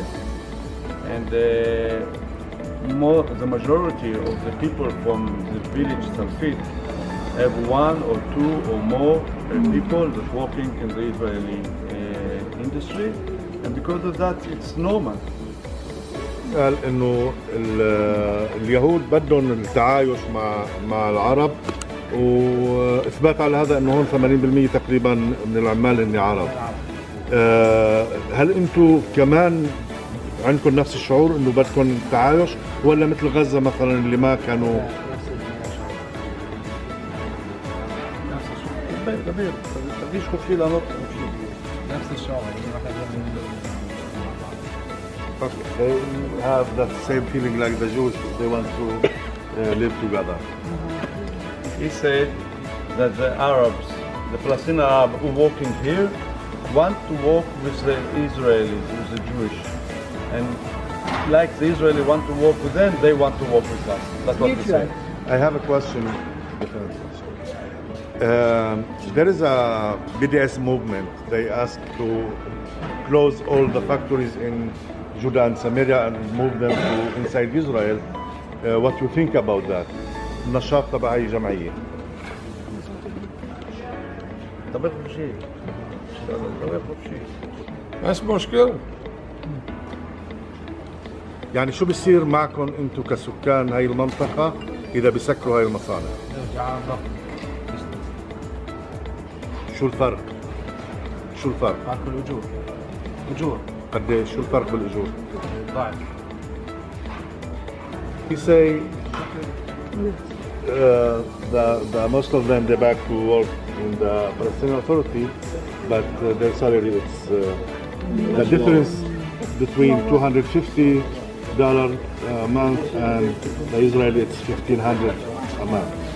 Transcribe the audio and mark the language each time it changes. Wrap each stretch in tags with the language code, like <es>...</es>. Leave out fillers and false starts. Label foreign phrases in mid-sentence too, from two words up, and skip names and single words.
<en>And the majority of the people from the village Salfit have 1 or 2 or more people that working in the Israeli industry, and because of that it's normal.</en> <ar>قال انه اليهود بدهم التعايش مع العرب، واثبات على هذا انه هون 80% تقريبا من العمال هن عرب. هل انتم كمان عندكم نفس الشعور انه بدكم تعايش، ولا مثل غزة مثلا اللي ما كانوا؟</ar> <he>תרגיש חופשי לענות חופשי.</he> <en>They have that same feeling like the Jews. They want to live together. He said that the Arabs, the Palestinian Arab who working here, want to work with the Israelis, with the Jewish. And like the Israeli want to work with them, they want to work with us. That's what he said. I have a question. There is a BDS movement. They ask to close all the factories in Judah and Samaria and move them to inside Israel. What do you think about that?</en> <ar>نشاط تبعي جمعية.</ar> <he>דבר חופשי. דבר חופשי.</he> <ar>مش مشكلة. يعني شو بصير معكم انتم كسكان هاي المنطقة إذا بسكروا هاي المصانع؟ شو الفرق؟ شو الفرق؟ فرق الأجور. أجور. قديش؟ شو الفرق بالأجور؟ ضعف.</ar> <en>He say the most of them they back to work in the Palestinian Authority, but their salary it's the difference between $250 a month and the Israeli it's $1,500 a month.</en>